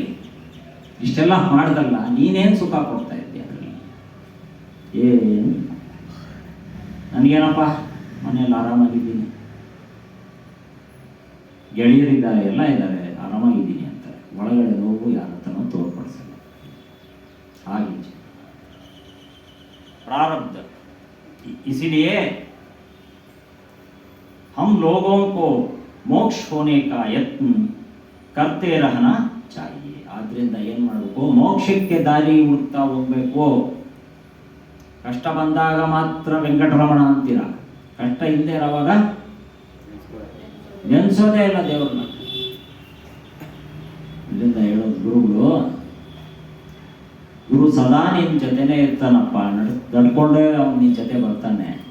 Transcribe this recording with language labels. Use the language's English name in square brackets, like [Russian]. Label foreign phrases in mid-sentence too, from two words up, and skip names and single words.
[Kannada] ಇಷ್ಟೆಲ್ಲ ಮಾಡ್ದಲ್ಲ, ನೀನೇನು ಸುಖ ಕೊಡ್ತಾ ಇದ್ದೀಯ ಅದರಲ್ಲಿ? ಏನು ನನಗೇನಪ್ಪ, ಮನೆಯಲ್ಲಿ ಆರಾಮಾಗಿದ್ದೀನಿ, ಗೆಳೆಯರಿದ್ದಾರೆ, ಎಲ್ಲ ಇದ್ದಾರೆ, ಆರಾಮಾಗಿದ್ದೀನಿ ಅಂತಾರೆ. ಒಳಗಡೆ ನೋವು ಯಾರ ಹತ್ರನೂ ತೋರ್ಪಡಿಸಲ್ಲ. [Hindi] ಹಾಗೆ प्रारब्ध, इसीलिए हम लोगों को मोक्ष होने का यत्न करते रहना चाहिए. [Kannada] ಆದ್ರಿಂದ ಏನು ಮಾಡಬೇಕು? ಮೋಕ್ಷಕ್ಕೆ ದಾರಿ ಹುಡುಕ್ತಾ ಹೋಗ್ಬೇಕು. ಕಷ್ಟ ಬಂದಾಗ ಮಾತ್ರ ವೆಂಕಟರಮಣ ಅಂತೀರ, ಕಷ್ಟ ಇಲ್ಲದೆ ಇರೋವಾಗ ನೆನೆಸೋದೇ ಇಲ್ಲ ದೇವ್ರನ್ನ. ಇಲ್ಲಿಂದ ಹೇಳೋದು ಗುರುಗಳು, ಗುರು ಸದಾ ನಿನ್ನ ಜೊತೆನೇ ಇರ್ತಾನಪ್ಪ, ನಡ್ಕೊಂಡೇ ಅವನು ನಿನ್ನ ಜೊತೆ ಬರ್ತಾನೆ.